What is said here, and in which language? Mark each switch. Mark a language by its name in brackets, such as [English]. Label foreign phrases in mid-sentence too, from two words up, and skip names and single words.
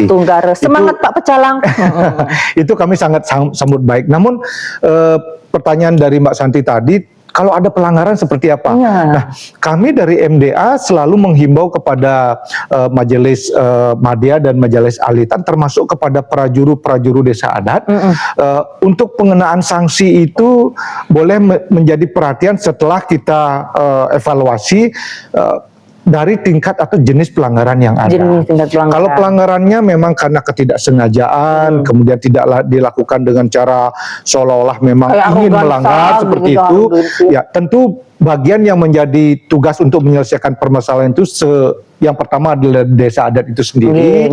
[Indonesian] Semangat Pak Pecalang. Itu kami sangat sambut baik. Namun pertanyaan dari Mbak Santi tadi, kalau ada pelanggaran seperti apa? Nah, kami dari MDA selalu menghimbau kepada Majelis Madya dan Majelis Alitan, termasuk kepada prajuru desa adat, untuk pengenaan sanksi itu boleh menjadi perhatian setelah kita evaluasi dari tingkat atau jenis pelanggaran yang ada. Kalau pelanggarannya memang karena ketidaksengajaan, kemudian tidak dilakukan dengan cara seolah-olah memang ingin melanggar seperti itu, ya tentu bagian yang menjadi tugas untuk menyelesaikan permasalahan itu yang pertama adalah desa adat itu sendiri.